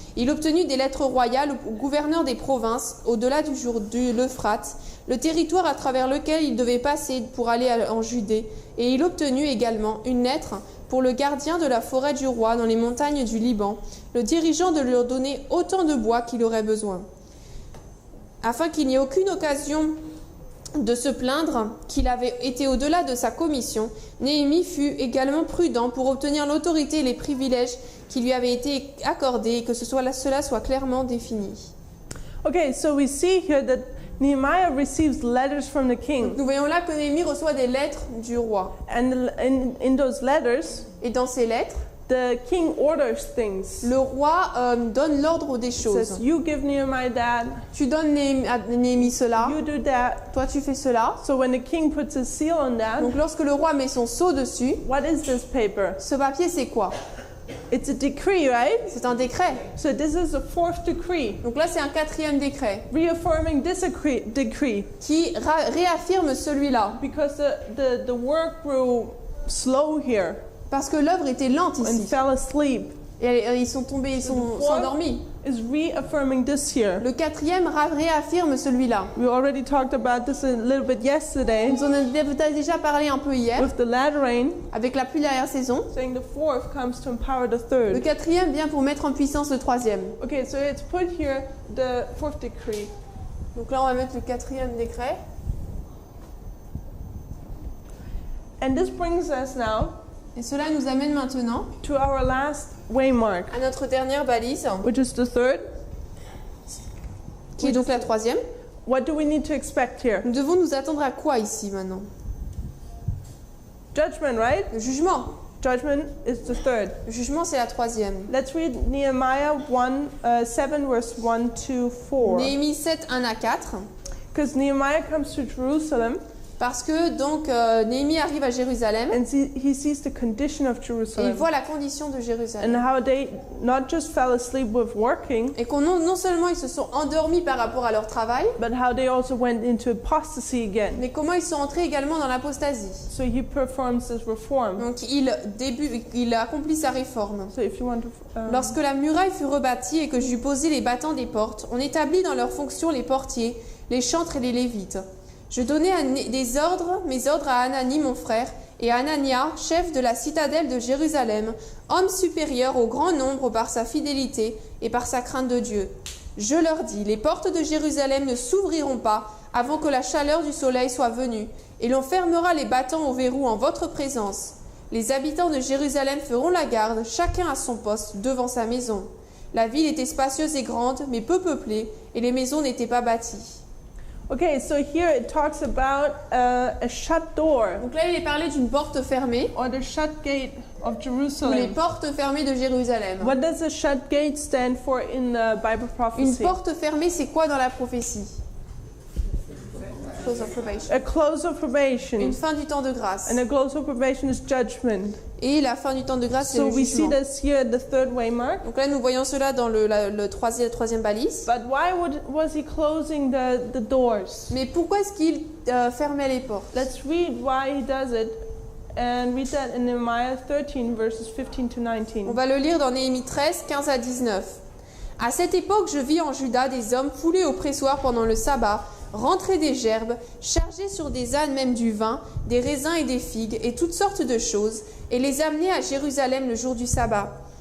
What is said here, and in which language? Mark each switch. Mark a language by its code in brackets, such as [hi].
[fr] Il obtenu des lettres royales au gouverneur des provinces, au-delà de l'Euphrate, le territoire à travers lequel il devait passer pour aller en Judée, et il obtenu également une lettre pour le gardien de la forêt du roi dans les montagnes du Liban, le dirigeant de leur donner autant de bois qu'il aurait besoin. Afin qu'il n'y ait aucune occasion de se plaindre qu'il avait été au-delà de sa commission, Néhémie fut également prudent pour obtenir l'autorité et les privilèges qui lui avaient été accordés et que cela soit clairement défini. [en] Okay, so we see here that Nehemiah receives letters from the king. [fr] Nous voyons là que Néhémie reçoit des lettres du roi. [en] And in those letters, [fr] Et dans ces lettres, [en] the king orders things. [fr] le roi donne l'ordre des [en] Says, [fr] choses. [en] you give Nehemiah that, [fr] Tu donnes à Néhémie cela, [en] you do that. [fr] toi tu fais cela. [en] So when the king puts his seal on that, [fr] Donc lorsque le roi met son sceau dessus, [en] what is this paper? [fr] ce papier c'est quoi? [en] It's a decree, right? [fr] C'est un décret. [en] So this is the fourth decree, [fr] Donc là c'est un quatrième décret [en] reaffirming this decree, [fr] qui réaffirme celui-là. [en] because the work grew slow here [fr] Parce que l'œuvre était lente [en] and [fr] ici. [en] fell asleep. [fr] Et ils sont tombés, ils sont endormis. [en] Is reaffirming this here. [fr] Le quatrième réaffirme celui-là. [en] We already talked about this a little bit yesterday [fr] Nous en avons déjà parlé un peu hier, [en] with the latter rain, [fr] avec la pluie d'arrière-saison. [en] saying the fourth comes to empower the [fr] Le [en] third. [fr] quatrième vient pour mettre en puissance le troisième. [en] Okay, so it's put here the fourth decree. [fr] Donc là on va mettre le quatrième décret. [en] And this brings us now [fr] Et cela nous amène maintenant [en] to our last waymark, [fr] à notre dernière balise, [en] which is the third. [fr] qui est donc la troisième. [en] What do we need to expect here? [fr] Nous devons nous attendre à quoi ici maintenant? [en] Judgment, right? [fr] Le jugement. [en] Judgment is the third. [fr] Le jugement c'est la troisième. [en] Let's read Nehemiah 7 verse 1 to 4. [fr] Néhémie 7, 1 à 4. [en] Because Nehemiah comes to Jerusalem [fr] Parce que donc Néhémie arrive à Jérusalem [en] and he sees the condition of [fr] et il [en] Jerusalem [fr] voit la condition de Jérusalem. [en] and how they not just fell asleep with working, [fr] Et qu'on non seulement ils se sont endormis par rapport à leur travail, [en] but how they also went into apostasy again. [fr] mais comment ils sont entrés également dans l'apostasie. [en] So he performs this reform. [fr] Donc il accomplit sa réforme. [en] So if you want to, [fr] Lorsque la muraille fut rebâtie et que j'eus posé les battants des portes, on établit dans leurs fonctions les portiers, les chantres et les lévites. Je donnai mes ordres à Hanani mon frère et à Hanania, chef de la citadelle de Jérusalem, homme supérieur au grand nombre par sa fidélité et par sa crainte de Dieu. Je leur dis, les portes de Jérusalem ne s'ouvriront pas avant que la chaleur du soleil soit venue, et l'on fermera les battants au verrou en votre présence. Les habitants de Jérusalem feront la garde, chacun à son poste, devant sa maison. La ville était spacieuse et grande, mais peu peuplée, et les maisons n'étaient pas bâties. [en] okay, so here it talks about a shut door [fr] Donc là, il est parlé d'une porte fermée, [en] or the shut gate of [fr] ou les [en] Jerusalem. [fr] portes fermées de Jérusalem. [en] What does a shut gate stand for in the Bible [fr] Une [en] prophecy? [fr] porte fermée, c'est quoi dans la prophétie? [en] Close of probation. A close of probation. [fr] Une fin du temps de grâce. [en] And a close of probation is judgment. [fr] Et la fin du temps de grâce, c'est [en] So [fr] le [en] we see [fr] jugement. [en] this here at the third waymark. [fr] Donc là, nous voyons cela dans le troisième balise. [en] But why was he closing the doors? [fr] Mais pourquoi est-ce qu'il fermait les portes? [en] Let's read why he does it and read that in Nehemiah 13 verses 15 to 19. [fr] On va le lire dans Néhémie 13, 15 à 19. À cette époque, je vis en Juda des hommes foulés au pressoir pendant le sabbat, rentrés des gerbes, chargés sur des ânes même du vin, des raisins et des figues, et toutes sortes de choses, et les amener à Jérusalem le jour du sabbat.